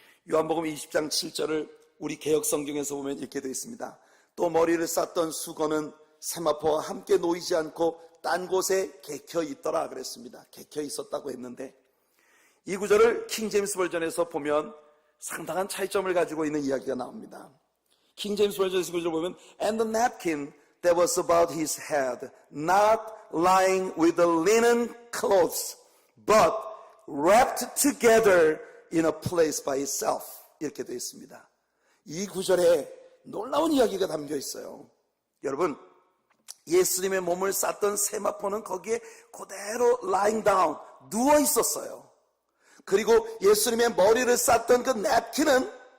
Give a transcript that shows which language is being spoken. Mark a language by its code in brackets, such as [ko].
[ko] 요한복음 20장 7절을 우리 개역성경에서 보면 이렇게 되어 있습니다. 또 머리를 쌌던 수건은 세마포와 함께 놓이지 않고 딴 곳에 개켜 있더라 그랬습니다. 개켜 있었다고 했는데 이 구절을 킹제임스 버전에서 보면 상당한 차이점을 가지고 있는 이야기가 나옵니다. 킹제임스 버전에서 구절을 보면 [en] And the napkin that was about his head, not lying with the linen clothes, but wrapped together in a place by itself. [ko] 이렇게 되어 있습니다. 이 구절에 놀라운 이야기가 담겨 있어요. 여러분, 예수님의 몸을 쌌던 세마포는 거기에 그대로 [en] lying down, [ko] 누워 있었어요. 그리고 예수님의 머리를 쌌던 그 냅킨은